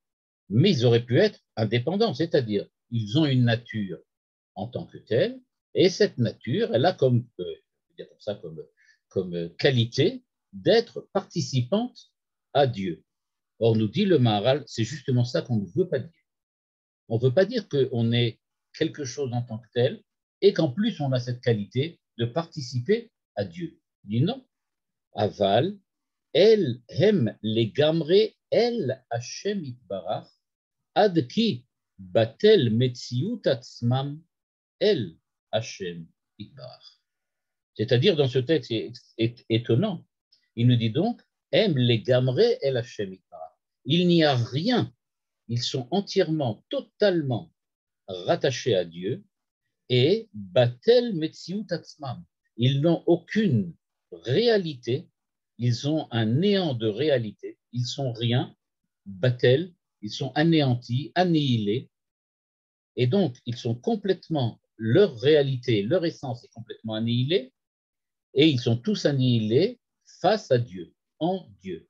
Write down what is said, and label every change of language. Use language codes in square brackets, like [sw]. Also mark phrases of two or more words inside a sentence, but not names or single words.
[fr] Mais ils auraient pu être indépendants, c'est-à-dire ils ont une nature en tant que telle, et cette nature, elle a comme qualité d'être participante à Dieu. Or, nous dit le Maharal, c'est justement ça qu'on ne veut pas dire. On ne veut pas dire qu'on est quelque chose en tant que tel, et qu'en plus on a cette qualité de participer à Dieu. Il dit non. [he] אבל, אל הם לגמרי אל השם יתברך, עד כי בטל מציאות עצמם אל השם יתברך. [fr] C'est-à-dire, dans ce texte étonnant, il nous dit donc, aime les [he] לגמרי אל השם יתברך. [fr] Il n'y a rien, ils sont entièrement, totalement rattachés à Dieu, et [he] בטל מציאות עצמם. [fr] Ils n'ont aucune réalité, ils ont un néant de réalité, ils sont rien, batel, ils sont anéantis, annihilés, et donc ils sont complètement, leur réalité, leur essence est complètement annihilée, et ils sont tous annihilés face à Dieu, en Dieu.